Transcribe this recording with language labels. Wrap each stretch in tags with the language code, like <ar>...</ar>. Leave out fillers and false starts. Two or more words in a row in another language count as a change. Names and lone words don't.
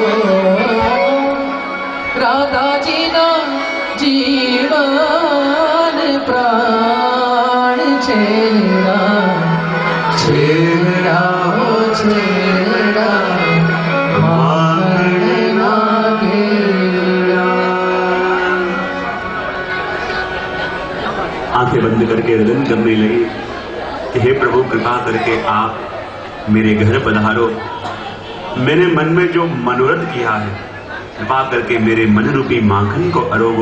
<gu>રાધા જી ના જીવન પ્રાણ ચલડા। ચલડા હો ચલડા માખણ ના ગેલડા।</gu> <hi>आंखें बंद करके रदन करने लगी कि हे प्रभु कृपा करके आप मेरे घर पधारो। मेरे मन में जो मनोरथ किया है कृपा करके मेरे मन रूपी माखन को अरोगो।</hi>